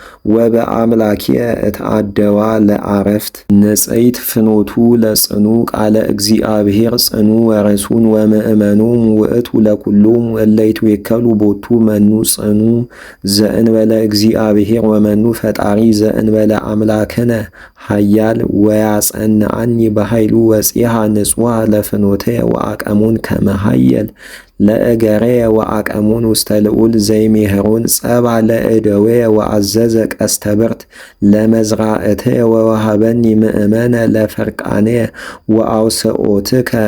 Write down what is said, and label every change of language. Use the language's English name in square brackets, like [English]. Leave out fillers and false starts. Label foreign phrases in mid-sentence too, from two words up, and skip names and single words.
[Geez] ወበአምላክየ እትአደዋ ለዓረፍት ንጽይት ፍኖቱ ለጽኑ ቃለ እግዚአብሔር ጽኑ ወረሱን ወምእመኖሙ ውእቱ ለኵሎሙ እለ ይትዌከሉ ቦቱ መኑ ጽኑ ዘእንበለ እግዚአብሔር ወመኑ ፈጣሪ ዘእንበለ አምላክነ ኃያል ወያጸንዓኒ በኃይሉ ወፂሃ ንጹሐ ለፍኖትየ ወአቀሙን ከመ ኃየል ለእገረየ ወአቀሙን ውስተ ልዑል ዘይሜህሮን ጸባ ለእደወየ ወአዘዘ ቀስተ ብርት ለመዝራእትየ ወወሃበኒ ምእመነ ለፈርቃንየ ወአውስኦትከ